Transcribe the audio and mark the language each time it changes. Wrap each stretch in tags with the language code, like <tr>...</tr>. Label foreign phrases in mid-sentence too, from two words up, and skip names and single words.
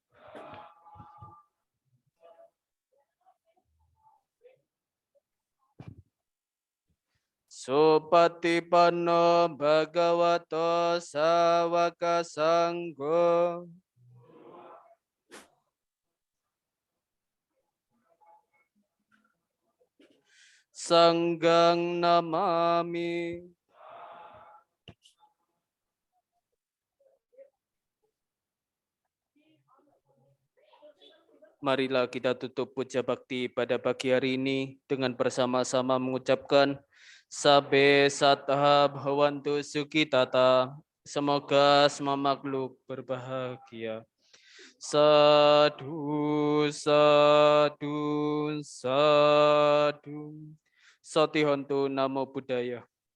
<pi>Supatipanno Bhagavato Sawaka Sanggo. Sanggang namami.</pi> <id>Marilah kita tutup puja bakti pada pagi hari ini dengan bersama-sama mengucapkan</id> <pi>Sabe Sattha Bhavantu Sukhitata.</pi> <id>Semoga semua makhluk berbahagia.</id> <pi>Sadu, sadu, sadu. Sotihontu Namo Buddhaya.</pi>